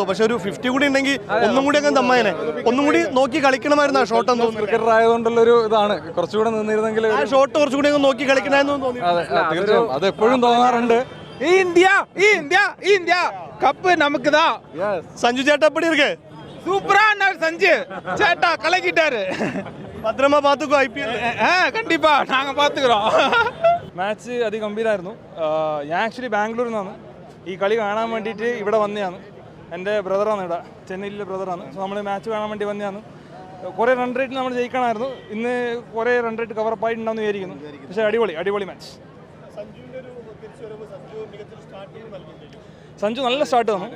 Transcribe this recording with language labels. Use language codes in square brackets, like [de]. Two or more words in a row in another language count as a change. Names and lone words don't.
[ml] പക്ഷെ ഒരു 50 കൂടി ഉണ്ടെങ്കിൽ ഒന്നും കൂടി അങ്ങ് തമ്മായനെ, ഒന്നും കൂടി നോക്കി കളിക്കണമായിരുന്നു. ആ ഷോട്ട് ക്രിക്കറ്റർ ആയതുകൊണ്ടുള്ളൊരു ഇതാണ്. കുറച്ചുകൂടെ നിന്നിരുന്നെങ്കിൽ ആ ഷോട്ട് കുറച്ചുകൂടി അങ്ങ് നോക്കി കളിക്കണമെന്ന് തോന്നി. അത് എപ്പോഴും തോന്നാറുണ്ട്. ഇന്ത്യ കപ്പ് നമുക്കുതാ. [ta] സഞ്ജു ചേട്ടാ எப்படி இருக்கு? சூப்பரா சஞ்சு சேட்டா கலக்கிட்டாரு. பத்திரமா பாத்துக்கோ IPL. கண்டிப்பா நாங்க பாத்துக்கிறோம். [ml] മാച്ച് അതിഗംഭീരമായിരുന്നു. ഞാൻ ആക്ച്വലി ബാംഗ്ലൂരിൽ നിന്നാണ് ഈ കളി കാണാൻ വേണ്ടിയിട്ട് ഇവിടെ വന്നതാണ്. എൻ്റെ ബ്രദറാണ്, ഇവിടെ ചെന്നൈയിലെ ബ്രദറാണ്. സോ നമ്മൾ മാച്ച് കാണാൻ വേണ്ടി വന്നതാണ്. കുറേ റൺ റേറ്റിൽ നമ്മൾ ജയിക്കണമായിരുന്നു. ഇന്ന് കുറേ റൺ റേറ്റ് കവറപ്പായിട്ടുണ്ടാവുമെന്ന് വിചാരിക്കുന്നു. പക്ഷേ അടിപൊളി മാച്ച്. സഞ്ജു നല്ല സ്റ്റാർട്ട് തന്നു.